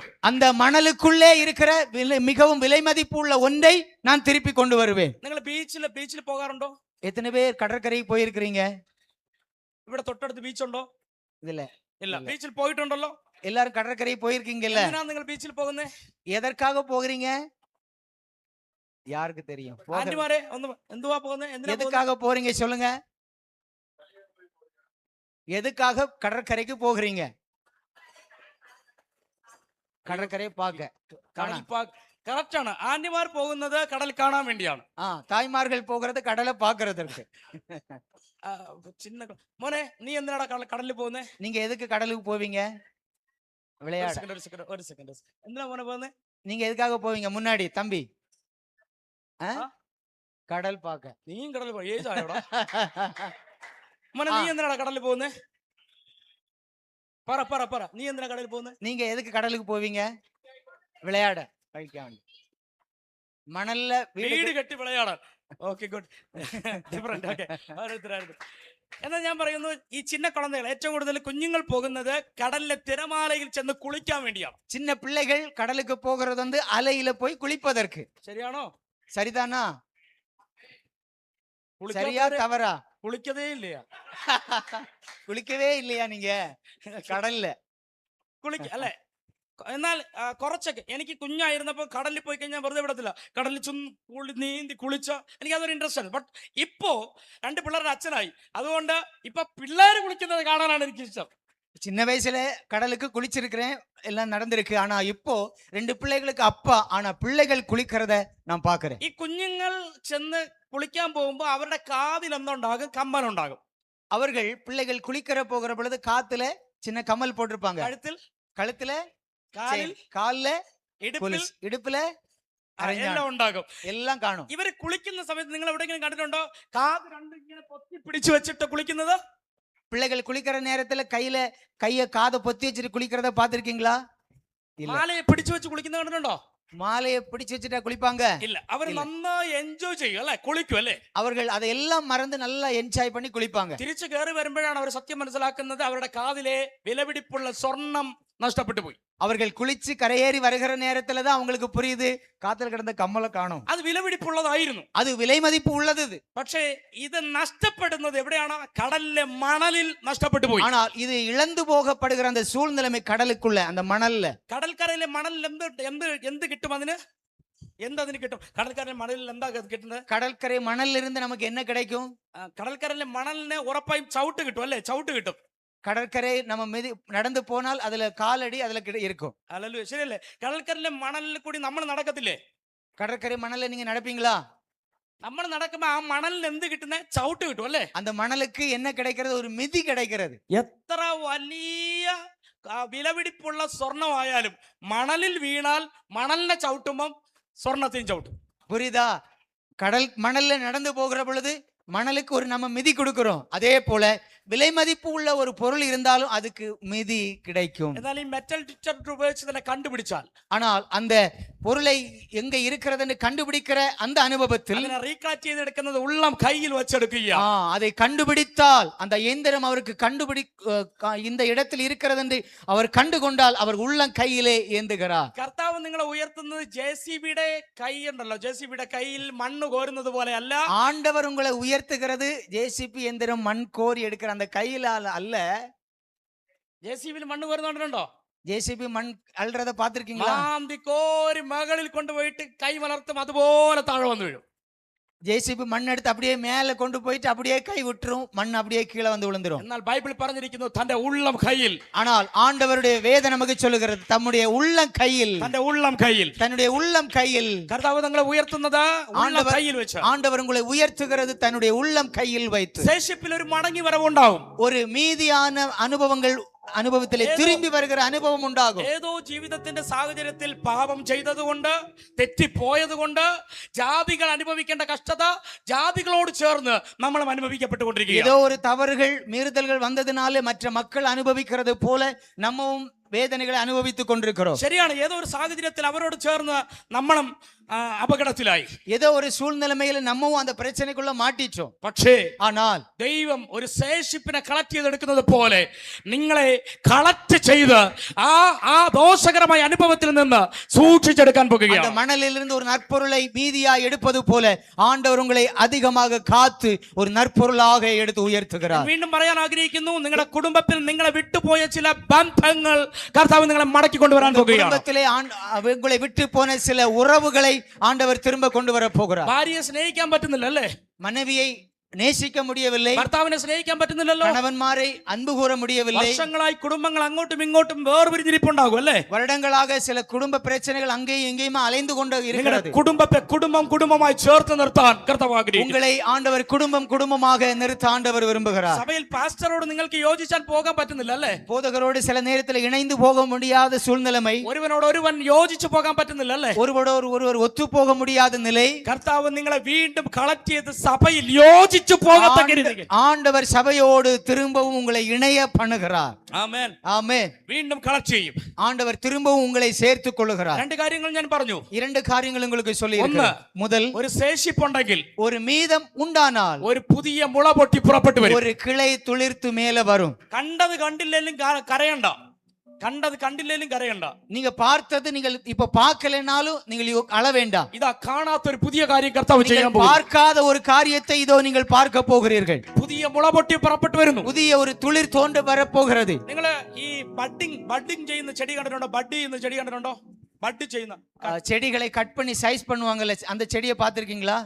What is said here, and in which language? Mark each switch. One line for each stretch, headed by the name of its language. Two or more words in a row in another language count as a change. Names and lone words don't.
Tamil: அந்த மணலுக்குள்ளே இருக்கிற மிகவும் விலை மதிப்புள்ள ஒன்றை நான் திருப்பி கொண்டு வருவேன்.
Malayalam: നിങ്ങൾ ബീച്ചിൽ പോകാറുണ്ടോ?
Tamil: எத்தனை பேர் கடற்கரைக்கு போயிருக்கிறீங்க?
Malayalam: ഇവിടെ തൊട്ടടുത്ത് ബീച്ചുണ്ടോ?
Tamil: இதுல
Malayalam: ഇല്ല. ബീച്ചിൽ പോയിട്ടുണ്ടല്ലോ.
Tamil: எல்லாரும் கடற்கரைக்கு போயிருக்கீங்கல்ல?
Malayalam: എന്തിനാ നിങ്ങൾ ബീച്ചിൽ പോകുന്നേ?
Tamil: எதற்காக போகிறீங்க? யாருக்கு தெரியும்?
Malayalam: ആന്റിമാരെ ഒന്ന് എന്തുവാ പോകുന്നേ?
Tamil: எதுக்காக போறீங்க சொல்லுங்க? எதுக்காக கடற்கரைக்கு போகிறீங்க? கடற்கரை பார்க்க.
Malayalam: കറക്റ്റ് ആണ്. ആന്റിമാർ പോകുന്നത് കടൽ കാണാൻ വേണ്ടിയാണ്.
Tamil: தாய்மார்கள் போகிறது கடலை பார்க்கிறதுக்கு.
Malayalam: ചിന്ന മോനെ, നീ എന്തിനാടാ കടലിൽ പോകുന്നേ?
Tamil: நீங்க எதுக்கு கடலுக்கு போவீங்க? விளையாட.
Malayalam: ഒരു സെക്കൻഡ് എന്തിനാ മോനെ പോകുന്നേ?
Tamil: நீங்க எதுக்காக போவீங்க? முன்னாடி தம்பி கடல் பார்க்க.
Malayalam: നീയും കടലിൽ പോയി ഏജ് ആയോടാ മോനെ? നീ എന്തിനാടാ കടലിൽ പോകുന്നേ? പറ നീ എന്തിനാ കടലിൽ പോകുന്നേ?
Tamil: நீங்க எதுக்கு கடலுக்கு போவீங்க? விளையாட.
Malayalam: മണലില് വീട് കെട്ടി വിളയാടാൻ.
English: okay, good.
Malayalam: ഡിഫറെന്റ്. ഓക്കെ, എന്നാൽ ഞാൻ പറയുന്നു, ഈ
Tamil: சின்ன குழந்தைகள்
Malayalam: ഏറ്റവും കൂടുതൽ കുഞ്ഞുങ്ങൾ പോകുന്നത് കടലിലെ തിരമാലയിൽ ചെന്ന് കുളിക്കാൻ വേണ്ടിയാണ്.
Tamil: சின்ன பிள்ளைகள் கடலுக்கு போகிறது வந்து அலையில போய் குளிப்பதற்கு.
Malayalam: ശരിയാണോ?
Tamil: சரிதானா? சரியா தவறா? குளிக்காதே இல்லையா? குளிக்கவே இல்லையா நீங்க கடல்ல?
Malayalam: അല്ലേ? എന്നാൽ കുറച്ചൊക്കെ എനിക്ക് കുഞ്ഞായിരുന്നപ്പോൾ കടലിൽ പോയി കഴിഞ്ഞാൽ വെറുതെ വിടത്തില്ല. കടലിൽ നീന്തി കുളിച്ച എനിക്ക് അതൊരു ഇൻട്രസ്റ്റ് ആണ്. ബട്ട് ഇപ്പോ 2 പിള്ളേരുടെ അച്ഛനായി, അതുകൊണ്ട് ഇപ്പൊ പിള്ളേര് കുളിക്കുന്നത് കാണാനാണ് എനിക്ക് ഇഷ്ടം.
Tamil: சின்ன வயசுல கடலுக்கு குளிச்சிருக்கிறேன், எல்லாம் நடந்திருக்கு. ஆனா இப்போ 2 பிள்ளைகளுக்கு அப்பா, ஆனா பிள்ளைகள் குளிக்கிறத நான் பாக்குறேன்.
Malayalam: ഈ കുഞ്ഞുങ്ങൾ ചെന്ന് കുളിക്കാൻ പോകുമ്പോ അവരുടെ കാതിൽ എന്തുണ്ടാകും? കമ്മലുണ്ടാകും.
Tamil: அவர்கள் பிள்ளைகள் குளிக்கிற போகிற பொழுது காத்துல சின்ன கம்மல் போட்டிருப்பாங்க. கழுத்துல, கால்ல,
Malayalam: ഇടുപ്പില് എല്ലാം ഉണ്ടാകും. എല്ലാം കാണും. ഇവര് കുളിക്കുന്ന സമയത്ത് നിങ്ങൾ എവിടെയെങ്കിലും കണ്ടിട്ടുണ്ടോ കാത് രണ്ടും ഇങ്ങനെ പൊത്തി പിടിച്ചു വെച്ചിട്ട് കുളിക്കുന്നത്?
Tamil: பிள்ளைகள் குளிக்கிற நேரத்துல கைய காதை பொத்தி வச்சுட்டு குளிக்கிறத பாத்திருக்கீங்களா? இல்ல.
Malayalam: മാലയെ പിടിച്ചു വെച്ച് കുളിക്കുന്ന കണ്ടിട്ടുണ്ടോ?
Tamil: மாலையை பிடிச்சு வச்சுட்டா குளிப்பாங்க?
Malayalam: ഇല്ല, അവർ നന്നായി എൻജോയ് ചെയ്യും അല്ലെ, കുളിക്കും അല്ലേ.
Tamil: அவர்கள் அதையெல்லாம் மறந்து நல்லா என்ஜாய் பண்ணி குளிப்பாங்க.
Malayalam: തിരിച്ചു കയറി വരുമ്പോഴാണ് അവർ സത്യം മനസ്സിലാക്കുന്നത്, അവരുടെ കാതിലെ വിലപിടിപ്പുള്ള സ്വർണം നഷ്ടപ്പെട്ടു പോയി.
Tamil: அவர்கள் குளிச்சு கரையேறி வருகிற நேரத்துல தான் அவங்களுக்கு புரியுது காத்துல கிடந்த கம்மலை காணோம்.
Malayalam: അത് വിലപിടിപ്പുള്ളതായിരുന്നു.
Tamil: அது விலை மதிப்பு உள்ளது இது.
Malayalam: പക്ഷേ ഇത് നഷ്ടപ്പെടുന്നത് എവിടെയാണ്? കടലിലെ മണലിൽ നഷ്ടപ്പെട്ടു പോയി.
Tamil: ஆனால் இது இழந்து போகப்படுகிற அந்த சூழ்நிலைமை கடலுக்குள்ள அந்த மணல்ல.
Malayalam: കടൽക്കരയിലെ മണലിൽ എന്ത് കിട്ടും? അതിന് കിട്ടും? കടൽക്കരയിലെ മണലിൽ എന്താ കിട്ടുന്നത്?
Tamil: கடற்கரை மணல்ல இருந்து நமக்கு என்ன கிடைக்கும்?
Malayalam: കടൽക്കരയിലെ മണലിന് ഉറപ്പായും ചവിട്ട് കിട്ടും അല്ലേ, ചവിട്ട് കിട്ടും.
Tamil: கடற்கரை நம்ம நடந்து போனால் அதுல காலடி அதுல இருக்கும்.
Malayalam: അല്ലല്ലോ, ശരിയല്ലേ? കടൽക്കരയിലെ മണലിൽ കൂടി നമ്മൾ നടക്കത്തില്ലേ?
Tamil: கடற்கரை மணல்ல நீங்க நடப்பீங்களா?
Malayalam: നമ്മൾ നടക്കുമ്പോ ആ മണലിൽ എന്ത് കിട്ടുന്നേ? ചവിട്ട് കിട്ടും അല്ലേ.
Tamil: அந்த மணலுக்கு என்ன கிடைக்கிறது? ஒரு மிதி கிடைக்கிறது.
Malayalam: എത്ര വലിയ വിലപിടിപ്പുള്ള സ്വർണമായാലും മണലിൽ വീണാൽ മണലിനെ ചവിട്ടുമ്പം സ്വർണത്തെയും ചവിട്ടും.
Tamil: புரியுதா? கடல் மணல்ல நடந்து போகிற பொழுது மணலுக்கு ஒரு நம்ம மிதி கொடுக்கிறோம். அதே போல விலை மதிப்பு உள்ள ஒரு பொருள் இருந்தாலும் அதுக்கு மிதி கிடைக்கும்.
Malayalam: എന്നാൽ ഈ
English: metal detector
Malayalam: ഉപയോഗിച്ച് തന്നെ കണ്ടുപിടിച്ചാൽ,
Tamil: ஆனால் அந்த பொருளை எங்க இருக்கிறதுன்னு கண்டுபிடிக்கிற அந்த அனுபவத்தில்
Malayalam: അതിനെ റീകാറ്റ് ചെയ്തെടുക്കുന്നത് ഉള്ളം കയ്യിൽ വെച്ചെടുക്കുക.
Tamil: அதை கண்டுபிடித்தால் அந்த இயந்திரம் அவருக்கு இந்த இடத்தில் இருக்கிறது என்று அவர் கண்டுகொண்டால் அவர் உள்ளம் கையிலே ஏந்துகிறார்.
Malayalam: കർത്താവ് നിങ്ങളെ ഉയർത്തുന്നത് ജെസിബിയുടെ കൈ ഉണ്ടല്ലോ, ജെസിബിയുടെ കയ്യിൽ മണ്ണ് കോരുന്നത് പോലെ അല്ല.
Tamil: ஆண்டவர் உங்களை உயர்த்துகிறது ஜேசிபி எந்திரம் மண் கோரி எடுக்கிற அந்த கையிலால அல்ல.
Malayalam: ജെസിബിയിൽ മണ്ണ് കോരുന്നുണ്ടോ?
Tamil: ஜேசிபி மண் அல்றத பாத்திருக்கீங்களா?
Malayalam: മാന്തി കോരി മകളിൽ കൊണ്ടുപോയിട്ട് കൈ വളർത്തും, അതുപോലെ താഴെ വന്നു വീഴും.
Tamil: ஜேசிபி மண் எடுத்து அப்படியே மேல கொண்டு போயிட்டு அப்படியே கை விட்டுரும், மண் அப்படியே கீழே வந்து விழுந்துரும்.
Malayalam: എന്നാൽ ബൈബിൾ പറഞ്ഞിരിക്കുന്നു തന്റെ ഉള്ളം കയ്യിൽ.
Tamil: ஆனால் ஆண்டவருடைய வேதம் நமக்கு சொல்லுகிறது தம்முடைய உள்ளம் கையில்,
Malayalam: തന്റെ ഉള്ളം കയ്യിൽ,
Tamil: தன்னுடைய உள்ளம் கையில்.
Malayalam: കർത്താവ് നിങ്ങളെ ഉയർത്തുന്നത് ഉള്ളം കയ്യിൽ വെച്ച്.
Tamil: ஆண்டவர் உங்களை உயர்த்துகிறது தன்னுடைய உள்ளம் கையில் வைத்து.
Malayalam: ശേഷിപ്പിൽ ഒരു മടങ്ങി വരവുണ്ടാവും.
Tamil: ஒரு மீதியான അനുഭവത്തിലെ திரும்பி வருகிற
Malayalam: അനുഭവം ഉണ്ടാകും. ഏതോ ജീവിതത്തിന്റെ സാഹചര്യത്തിൽ പാപം ചെയ്തതുകൊണ്ട്, തെറ്റിപ്പോയതുകൊണ്ട് ജാതികൾ അനുഭവിക്കേണ്ട കഷ്ടത ജാതികളോട് ചേർന്ന് നമ്മളും അനുഭവിക്കപ്പെട്ടുകൊണ്ടിരിക്കുക.
Tamil: ஏதோ ஒரு தவறுகள் மீறுதல்கள் வந்ததினாலே மற்ற மக்கள் அனுபவிக்கிறது போல நம்மவும் வேதனைகளை அனுபவித்துக் கொண்டிருக்கிறோம்.
Malayalam: ശരിയാണ്, ഏതോ ഒരു സാഹചര്യത്തിൽ അവരോട് ചേർന്ന് നമ്മളും അപകടത്തിലായി.
Tamil: ஏதோ ஒரு சூழ்நிலைமையில நம்மவும் அந்த பிரச்சனைக்குள்ள மாட்டிச்சோம்.
Malayalam: പക്ഷേ
Tamil: ஆனால்
Malayalam: ദൈവം ഒരു ശേഷിപ്പിനെ കളക്ട് ചെയ്തെടുക്കുന്നത് പോലെ നിങ്ങളെ കളക്ട് ചെയ്ത് ആ ദോഷകരമായ അനുഭവത്തിൽ നിന്ന് സൂക്ഷിച്ചെടുക്കാൻ
Tamil: அந்த
Malayalam: പോകുകയാണ്.
Tamil: மணலிலிருந்து ஒரு நற்பொருளை மீதியாய் எடுப்பது போல ஆண்டவர் உங்களை அதிகமாக காத்து ஒரு நற்பொருளாக எடுத்து உயர்த்துகிறார்.
Malayalam: വീണ്ടും പറയാൻ ആഗ്രഹിക്കുന്നു, നിങ്ങളുടെ കുടുംബത്തിൽ നിങ്ങളെ വിട്ടുപോയ ചില ബന്ധങ്ങൾ കർത്താവ് നിങ്ങളെ മടക്കി കൊണ്ടുവരാൻ പോകുകയാണ്.
Tamil: குடும்பத்திலே உங்களை விட்டு போன சில உறவுகளை ஆண்டவர் திரும்ப கொண்டு வர போகிறார்.
Malayalam: ഭാര്യയെ സ്നേഹിക്കാൻ പറ്റുന്നില്ല അല്ലേ?
Tamil: மனைவியை நேசிக்க முடியவில்லை,
Malayalam: ഭർത്താവിനെ സ്നേഹിക്കാൻ പറ്റുന്നില്ലല്ലോ.
Tamil: கணவன்மாரை அன்பு கூற முடியவில்லை.
Malayalam: വർഷങ്ങളായി കുടുംബങ്ങൾ അങ്ങോട്ടും ഇങ്ങോട്ടും വേർപിരിഞ്ഞിരിപ്പുണ്ടാകും അല്ലേ?
Tamil: வருடங்களாக சில குடும்ப பிரச்சனைகள் அங்கேயும் இங்கேயுமா அலைந்து கொண்டு இருக்கிறது.
Malayalam: കുടുംബത്തെ കുടുംബമായി ചേർത്ത് നിർത്താൻ കർത്താവ് ആഗ്രഹിക്കുന്നു.
Tamil: உங்களை ஆண்டவர் குடும்பமாக நிறுத்த ஆண்டவர் விரும்புகிறார்.
Malayalam: സഭയിൽ പാസ്റ്ററോട് നിങ്ങൾക്ക് യോജിച്ചാൽ പോകാൻ പറ്റുന്നില്ല അല്ലേ?
Tamil: போதகரோடு சில நேரத்தில் இணைந்து போக முடியாத சூழ்நிலைமை,
Malayalam: ഒരുവനോട് ഒരുവൻ യോജിച്ചു പോകാൻ പറ്റുന്നില്ല അല്ലേ?
Tamil: ஒருவர் ஒத்து போக முடியாத நிலை.
Malayalam: കർത്താവ് നിങ്ങളെ വീണ്ടും കളക്ട് ചെയ്ത് സഭയിൽ യോജിച്ചു പോകത്തക്ക രീതിയിൽ
Tamil: ஆண்டவர் சபையோடு திரும்பவும் உங்களை இணைய பண்ணுகிறார்.
Malayalam: ആമേൻ,
Tamil: ஆமென்.
Malayalam: വീണ്ടും കളക്ട് ചെയ്യും.
Tamil: ஆண்டவர் திரும்பவும் உங்களை சேர்த்துக் கொள்ளுகிறார்.
Malayalam: രണ്ട് കാര്യങ്ങൾ ഞാൻ പറഞ്ഞു.
Tamil: இரண்டு காரியங்கள் உங்களுக்கு சொல்லி இருக்கிறேன். முதல்,
Malayalam: ഒരു ശേഷിപ്പുണ്ടെങ്കിൽ
Tamil: ஒரு மீதம் உண்டானால்
Malayalam: ഒരു പുതിയ മുള പൊട്ടി പുറപ്പെട്ടു വരും.
Tamil: ஒரு கிளை துளிர்த்து மேல வரும்.
Malayalam: കണ്ടത് കണ്ടില്ലേലും കരയണ്ട, കണ്ടത് കണ്ടില്ലേലും കരയണ്ട.
Tamil: நீங்க பார்த்தது நீங்கள் இப்ப பார்க்கலனாலும் நீங்கள் அழ வேண்டாம்.
Malayalam: ഇതാ കാണാത്ത ഒരു പുതിയ കാര്യം കർത്താവ് ചെയ്യാൻ
Tamil: நீங்கள்
Malayalam: പോകുന്നു.
Tamil: பார்க்காத ஒரு காரியத்தை இதோ நீங்கள் பார்க்க போகிறீர்கள்.
Malayalam: പുതിയ മുള പൊട്ടി പുറപ്പെട്ടു വരുന്നു.
Tamil: புதிய ஒரு துளிர் தோன்று வரப்போகிறது.
Malayalam: നിങ്ങൾ ഈ ബഡ്ഡിങ് ചെയ്യുന്ന ചെടി കണ്ടിട്ടുണ്ടോ? ബഡ് ചെയ്യുന്ന ചെടി കണ്ടിട്ടുണ്ടോ? ബഡ് ചെയ്യുന്ന
Tamil: செடிகளை கட் பண்ணி சைஸ் பண்ணுவாங்கல்ல, அந்த செடியை பார்த்திருக்கீங்களா?